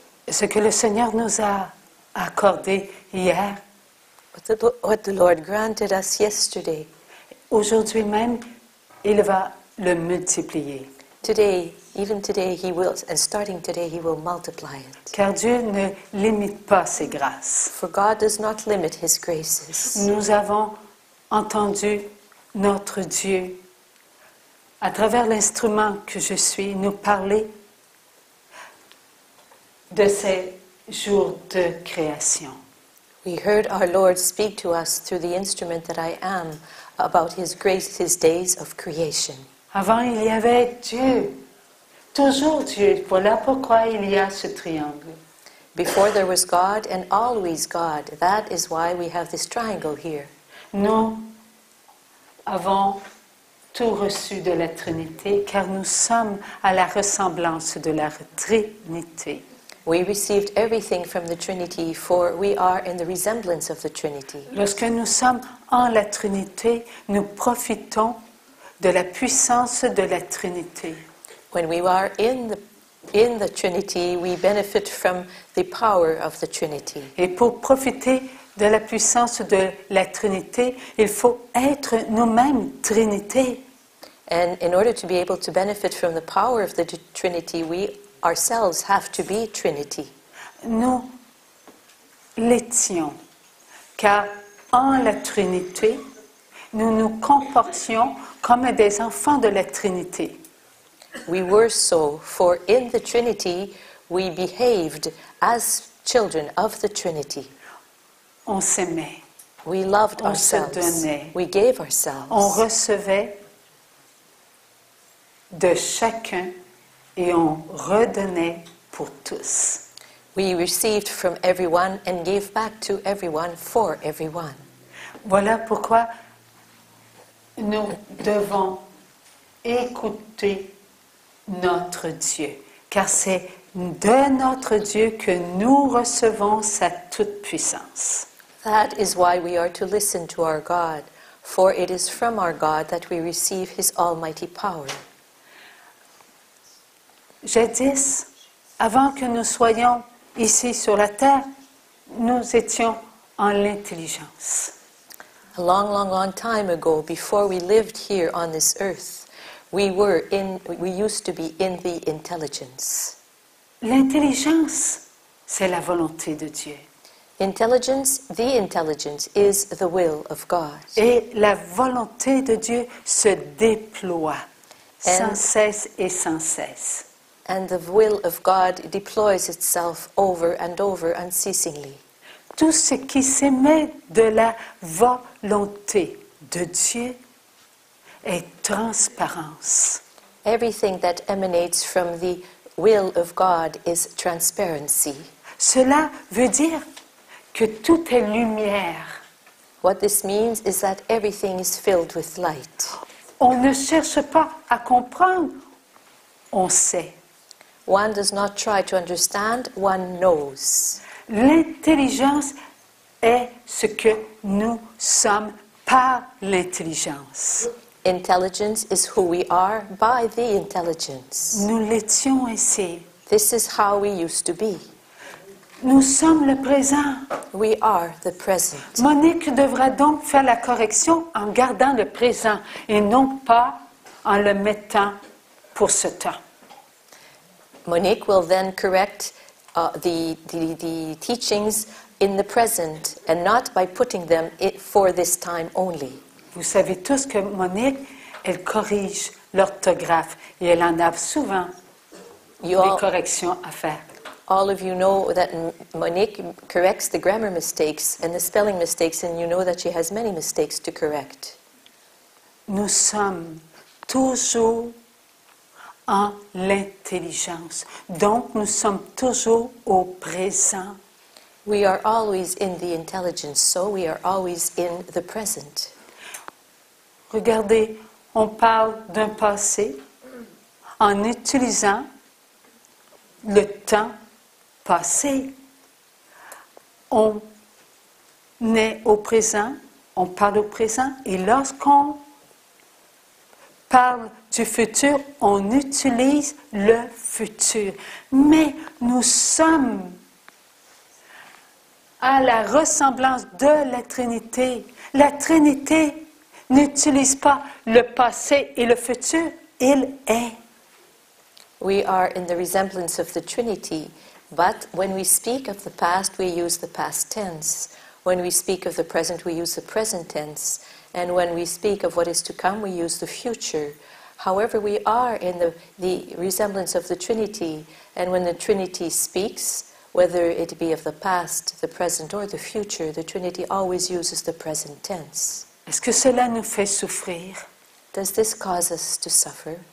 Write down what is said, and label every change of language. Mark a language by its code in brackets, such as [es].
[fr] ce que le Seigneur nous a accordé hier, [en] what the Lord granted us yesterday, [fr] aujourd'hui même, il va le multiplier. [en] today, even today, He will, and starting today, He will multiply it. [fr] Car Dieu ne limite pas ses grâces. [en] For God does not limit His graces. [fr] Nous avons entendu notre Dieu, à travers l'instrument que je suis, nous parler de ces jours de création. [en] We heard our Lord speak to us through the instrument that I am about His grace, His days of creation. [fr] Avant, il y avait Dieu, toujours Dieu. Voilà pourquoi il y a ce triangle. [en] Before there was God and always God. That is why we have this triangle here. [fr] Nous avons tout reçu de la Trinité, car nous sommes à la ressemblance de la Trinité. [en] We received everything from the Trinity, for we are in the resemblance of the Trinity. [fr] Lorsque nous sommes en la Trinité, nous profitons de la puissance de la Trinité. [en] When we are in the Trinity, we benefit from the power of the Trinity. [fr] Et pour profiter de la puissance de la Trinité, il faut être nous-mêmes Trinité. [en] And in order to be able to benefit from the power of the Trinity, we ourselves have to be Trinity. [fr] Nous l'étions, car en la Trinité, nous nous comportions comme des enfants de la Trinité. [en] We were so, for in the Trinity we behaved as children of the Trinity. [fr] On s'aimait, [en] We loved [fr] on se [en] ourselves. [fr] donnait, [en] We gave [fr] on [en] ourselves. [fr] recevait de chacun et on redonnait pour tous. [en] We received from everyone and gave back to everyone for everyone. [fr] Voilà pourquoi nous devons écouter notre Dieu, car c'est de notre Dieu que nous recevons sa toute-puissance. [en] That is why we are to listen to our God, for it is from our God that we receive His almighty power. [fr] Jadis, avant que nous soyons ici sur la terre, nous étions en l'intelligence. [en] A long, long, long time ago, before we lived here on this earth, we used to be in the intelligence. [fr] L'intelligence, c'est la volonté de Dieu. [en] The intelligence is the will of God. [fr] Et la volonté de Dieu se déploie sans cesse et sans cesse. [en] And the will of God deploys itself over and over unceasingly. [fr] Tout ce qui s'émet de la volonté de Dieu est transparence. [en] Everything that emanates from the will of God is transparency. [fr] Cela veut dire que tout est lumière. [en] What this means is that everything is filled with light. [fr] On ne cherche pas à comprendre, on sait. [en] One does not try to understand, one knows. [fr] L'intelligence est ce que nous sommes par l'intelligence. [en] Intelligence is who we are by the intelligence. [fr] Nous l'étions ainsi. [en] This is how we used to be. [fr] Nous sommes le présent. [en] We are the present. [fr] Monique devra donc faire la correction en gardant le présent et non pas en le mettant pour ce temps. [en] Monique will then correct the teachings in the present and not by putting them for this time only. [fr] Vous savez tous que Monique, elle corrige l'orthographe et elle en a souvent des corrections à faire. [en] All of you know that Monique corrects the grammar mistakes and the spelling mistakes, and you know that she has many mistakes to correct. [fr] Nous sommes toujours en l'intelligence. Donc, nous sommes toujours au présent. [en] We are always in the intelligence, so we are always in the present. [fr] Regardez, on parle d'un passé en utilisant le temps passé. On est au présent, on parle au présent, et lorsqu'on parle du futur, on utilise le futur. Mais nous sommes à la ressemblance de la Trinité. La Trinité n'utilise pas le passé et le futur, il est. [en] We are in the resemblance of the Trinity, but when we speak of the past, we use the past tense. When we speak of the present, we use the present tense. And when we speak of what is to come, we use the future. However, we are in the resemblance of the Trinity, and when the Trinity speaks, whether it be of the past, the present, or the future, the Trinity always uses the present tense. [fr] Est-ce que cela nous fait souffrir? [en] Does this cause us to suffer?